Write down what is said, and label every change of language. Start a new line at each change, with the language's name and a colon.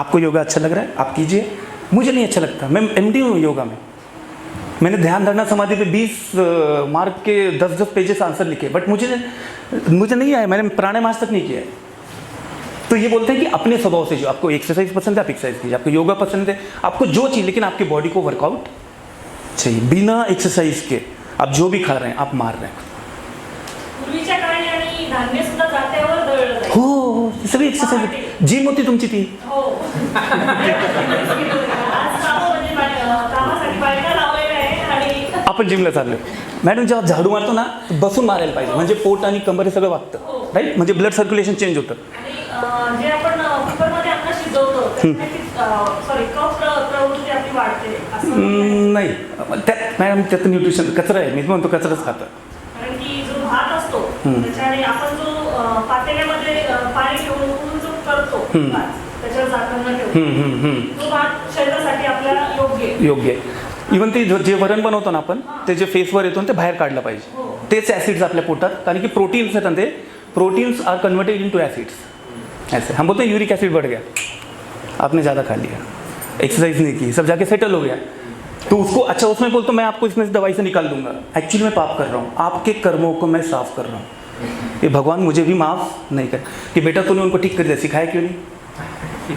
Hindi: आपको योगा अच्छा लग रहा है आप कीजिए, मुझे नहीं अच्छा लगता, मैं MD हूँ योगा में, मैंने ध्यान धारणा समाधि पे 20 मार्क के 10 पेजेस आंसर लिखे, बट मुझे नहीं आया, मैंने प्राणायाम आज तक नहीं किया है। तो ये बोलते हैं कि अपने स्वभाव से, जो आपको एक्सरसाइज पसंद है आप एक्सरसाइज कीजिए, आपको योगा पसंद है आपको जो चीज़, लेकिन आपकी बॉडी को वर्कआउट चाहिए। बिना एक्सरसाइज के आप जो भी खा रहे हैं आप मार रहे हैं।
Marathi: पूर्वीच्या काळी आणि धान्य सुद्धा जात्यावर दळलं जायचं. हो, सगळी एक्सरसाइज, जिम होती तुमची ती. हो. आज कामासाठी बायका लावलेल्या आहे आणि आपण जिमला चाललो. मॅडम जेव्हा झाडू मारतो ना बसून मारायला पाहिजे, म्हणजे पोट आणि कंबर हे सगळं वागतं, राईट, म्हणजे ब्लड सर्क्युलेशन चेंज होतं. आणि जे आपण कुकरमध्ये अन्न शिजवतो सॉरी कफ प्रवृत्ती आपली वाढते असं नाही, त्यात मॅडम त्यात न्यूट्रिशन कचरा आहे, मी म्हणतो कचराच खातं. कारण की जो भात असतो त्याच्याने आपण जो पातेल्यामध्ये पाणी ठेवून उकळून जो करतो भात, त्याच्यावर झाकण ठेवून तो भात शरीरासाठी आपल्याला योग्य आहे. इव्हन ते जे वरण बनवतो ना आपण, ते जे फेसवर येतो ते बाहेर काढलं पाहिजे. तेच ॲसिड्स आपल्या पोटात, कारण की प्रोटीन्स आहेत,
English: ते proteins are converted into acids.
Hindi: ऐसे हम बोलते हैं यूरिक एसिड बढ़ गया, आपने ज़्यादा खा लिया, एक्सरसाइज नहीं की, सब जाके सेटल हो गया, तो उसको अच्छा उसमें बोलते मैं आपको इसमें दवाई से निकाल दूंगा. एक्चुअली मैं पाप कर रहा हूँ, आपके कर्मों को मैं साफ कर रहा हूँ. ये भगवान मुझे भी माफ़ नहीं कर कि बेटा तूने उनको ठीक कर दिया, सिखाया क्यों नहीं.